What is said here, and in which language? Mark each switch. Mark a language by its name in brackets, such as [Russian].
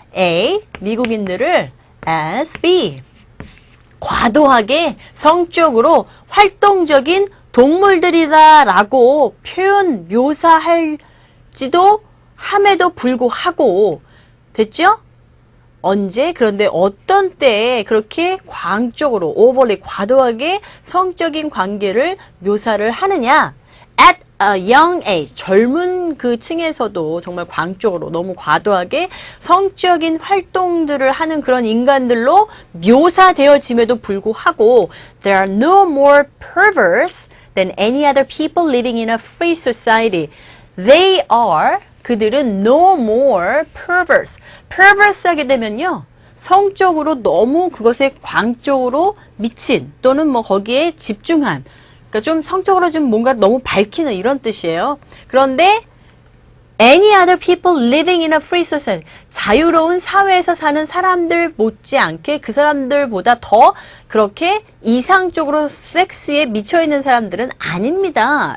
[Korean] A, 미국인들을 as B. 과도하게 성적으로 활동적인 동물들이다라고 묘사할지도 함에도 불구하고, 됐죠? 언제? 그런데 어떤 때에 그렇게 광적으로, overly, 과도하게 성적인 관계를 묘사를 하느냐? [English] At a young age, [Korean] 젊은 그 층에서도 정말 광적으로 너무 과도하게 성적인 활동들을 하는 그런 인간들로 묘사되어짐에도 불구하고 [English] There are no more perverse than any other people living in a free society. They are, 그들은 no more perverse. [Korean] perverse 하게 되면요, 성적으로 너무 그것에 광적으로 미친 또는 뭐 거기에 집중한, 그러니까 좀 성적으로 좀 뭔가 너무 밝히는 이런 뜻이에요. 그런데 [English] any other people living in a free society, [Korean] 자유로운 사회에서 사는 사람들 못지않게 그 사람들보다 더 그렇게 이상적으로 섹스에 미쳐있는 사람들은 아닙니다.